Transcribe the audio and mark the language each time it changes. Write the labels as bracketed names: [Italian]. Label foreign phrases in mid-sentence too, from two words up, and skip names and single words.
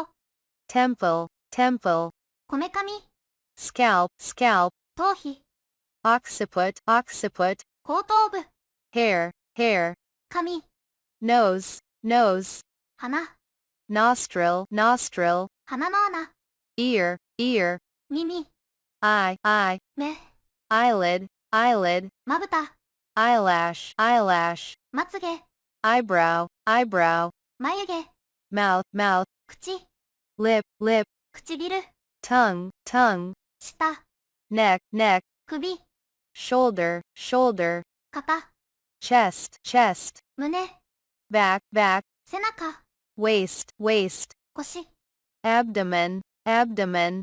[English] temple, temple, [Japanese] こめかみ、 [English] scalp, scalp, [Japanese] 頭皮、 [English] occiput, occiput, [Japanese] 後頭部、 [English] hair, hair, [Japanese] 髪、 [English] nose, nose, [Japanese] 鼻、 [English] nostril, nostril, [Japanese] 鼻の穴、 [English] ear, ear, [Japanese] 耳、 [English] eye, eye, [Japanese] 目、 [English] eyelid, eyelid, [Japanese] まぶた、 [English] eyelash, eyelash, [Japanese] まつげ、 [English] eyebrow, eyebrow, [Japanese] 眉毛、 [English] mouth, mouth, [Japanese] 口、 [English] lip, lip, [Japanese] 唇、 [English] tongue, tongue, [Japanese] 舌、 [English] neck, neck, [Japanese] 首、 [English] shoulder, shoulder, [Japanese] 肩、 [English] chest, chest, [Japanese] 胸、 [English] back, back, [Japanese] 背中、 [English] waist, waist, [Japanese] 腰、 [English] abdomen, abdomen,